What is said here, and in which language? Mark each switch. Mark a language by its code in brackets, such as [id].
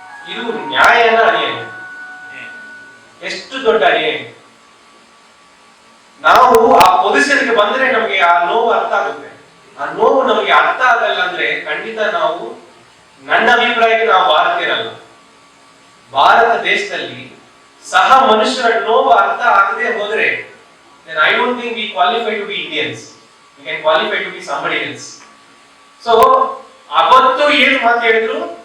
[kn] ಇದು ನ್ಯಾಯನ ಅನ್ಯಾಯ? ಎಷ್ಟು ದೊಡ್ಡ ಅನ್ಯಾಯ! ನಾವು ಆ ಪೊಸಿಷನ್ಗೆ ಬಂದ್ರೆ ನಮಗೆ ಆ ನೋವು ಅರ್ಥ ಆಗುತ್ತೆ. ಆ ನೋವು ನಮಗೆ ಅರ್ಥ ಆಗಲ್ಲ ಅಂದ್ರೆ ಖಂಡಿತ ನಾವು, ನನ್ನ ಅಭಿಪ್ರಾಯಕ್ಕೆ ನಾವು ಭಾರತೀಯರಲ್ಲ. ಭಾರತ ದೇಶದಲ್ಲಿ ಸಹ ಮನುಷ್ಯರ ನೋವು ಅರ್ಥ ಆಗದೆ ಹೋದ್ರೆ [en] then I don't think we qualify to be Indians. We can qualify to be somebody else. [kn] So ಅವತ್ತು ಏನು ಮಾತು ಹೇಳಿದ್ರು?